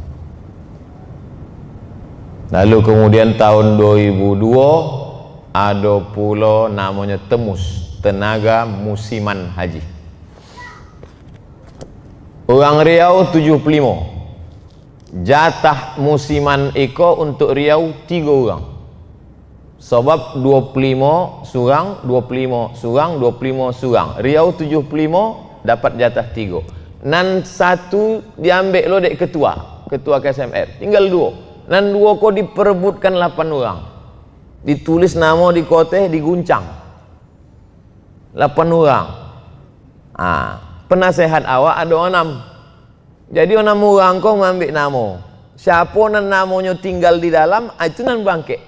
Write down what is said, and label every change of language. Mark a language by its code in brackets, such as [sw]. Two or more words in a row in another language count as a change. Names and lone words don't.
[id] Lalu kemudian tahun 2002 ada pulau namanya Temus, tenaga musiman haji. Orang Riau 75, jatah musiman iko untuk Riau 3 orang. [min] Sebab 25 surang, 25 surang, 25 surang. [id] Riau 75 dapat jatah 3. [min] Nan 1 diambil lo dek ketua KSMR. Tinggal 2. Nan 2 kau diperebutkan 8 orang. Ditulis nama di koteh, diguncang. [id] 8 orang. Penasehat awak ada 6. Jadi 6 orang kau mengambil nama. Siapa nan namanya tinggal di dalam, itu nan bangkit.